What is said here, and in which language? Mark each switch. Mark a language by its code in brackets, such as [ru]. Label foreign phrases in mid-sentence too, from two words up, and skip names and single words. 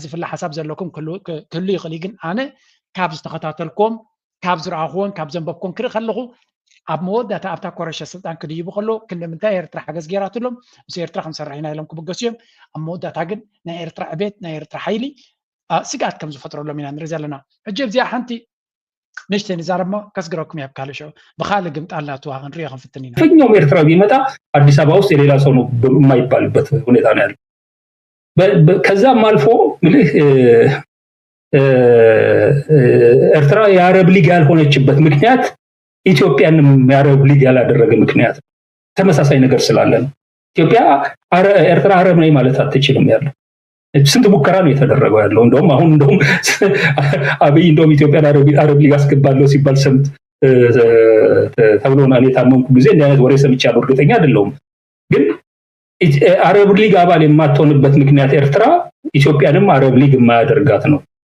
[ti] ዝፍለ ሓሳብ ዘለኩም ክህሉ ይኽእል ግን ኣነ ካብ ዝተኸታተልኩም ካብ ዝረኣኽዎን ካብ ዘንበብኩም ክርኢ ከለኹ ኣብ መወዳእታ ኣብታ ኮረሸ ስልጣን ክድይቡ ከሎ ክንደምንታይ ኤርትራ ሓገዝ ጌራትሎም ምስ ኤርትራ ክንሰርሕ ኢና ኢሎም ክብገሱ እዮም ኣብ መወዳእታ ግን ናይ ኤርትራ ዕቤት ናይ ኤርትራ ሓይሊ ስጋት ከም ዝፈጥረሎም ኢና ንርኢ ዘለና ሕጂ ኣብዚኣ ሓንቲ ንሽተይ ንዛረብ ከስግረኩም ያብ ካልእ ሽዑ ብኻልእ ግምጣልና ተዋ ክንሪኦ ክንፍትን ኢና [am] የትኛውም ኤርትራ ቢመጣ አዲስ አበባ ውስጥ የሌላ ሰው ነው የማይባልበት ሁኔታ ነው ያለው ከዛም አልፎ ምልህ ኤርትራ የአረብ ሊግ ያልሆነችበት ምክንያት ኢትዮጵያንም የአረብ ሊግ ያላደረገ ምክንያት ተመሳሳይ ነገር ስላለ ነው ኢትዮጵያ ኤርትራ አረብ ነኝ ማለት አትችልም ያለው ስንት ሙከራ ነው የተደረገው ያለው እንደውም አሁን እንደውም አብይ እንደውም ኢትዮጵያ አረብ ሊግ አስገባለሁ ሲባል ሰምት ተብሎ ነው የታመንኩ ጊዜ እንደ አይነት ወሬ ሰምቻለሁ እርግጠኛ አይደለሁም ግን አረብ ሊግ አባል የማትሆንበት ምክንያት ኤርትራ ኢትዮጵያንም አረብ ሊግ የማያደርጋት ነው